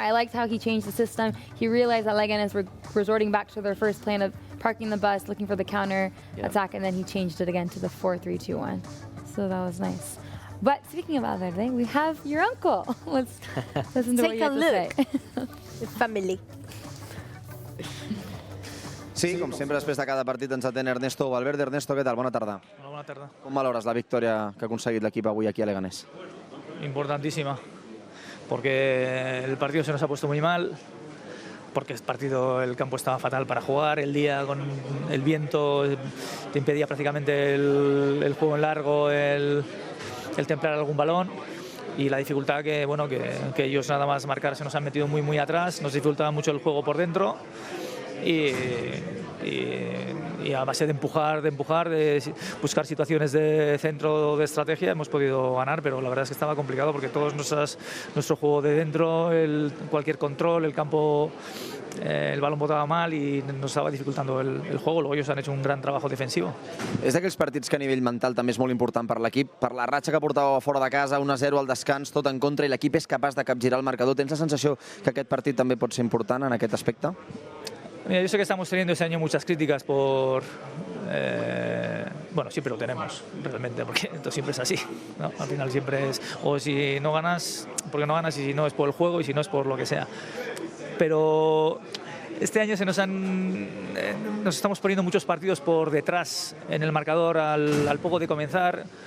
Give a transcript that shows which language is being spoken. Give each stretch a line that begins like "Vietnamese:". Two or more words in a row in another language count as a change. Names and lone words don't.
English: I liked how he changed the system. He realized that Leganés were resorting back to their first plan of parking the bus, looking for the counter attack, and then he changed it again to the 4-3-2-1. So that was nice. But speaking of Valverde, we have your uncle. Let's listen to what you have to say. The family.
Catalan: Sí, com sempre, després de cada partit ens atén Ernesto Valverde. Ernesto, què tal? Bona tarda. Hola, bona tarda. Com valores la victòria que ha aconseguit l'equip avui aquí a Leganés?
Spanish: Importantísima, porque el partido se nos ha puesto muy mal, porque el campo estaba fatal para jugar, el día con el viento te impedía prácticamente el juego en largo, el templar algún balón, y la dificultad que ellos nada más marcar se nos han metido muy atrás, nos dificultaba mucho el juego por dentro, y a base de empujar, de buscar situaciones de centro de estrategia hemos podido ganar, pero la verdad es que estaba complicado porque todos nuestro juego de dentro, cualquier control, el campo, el balón
Catalan: botava mal i nos estava
Spanish: dificultando el juego. Luego ellos han hecho un gran trabajo defensivo.
Catalan: És d'aquells partits que a nivell mental també és molt important per l'equip, per la ratxa que portava fora de casa, 1-0 al descans, tot en contra, i l'equip és capaç de capgirar el marcador. Tens la sensació que aquest partit també pot ser important en aquest aspecte?
Spanish: Mira, yo sé que estamos teniendo este año muchas críticas por... bueno, siempre lo tenemos, realmente, porque esto siempre es así, ¿no? Al final siempre es, o si no ganas, porque no ganas, y si no es por el juego, y si no es por lo que sea. Pero este año nos estamos poniendo muchos partidos por detrás en el marcador al poco de comenzar.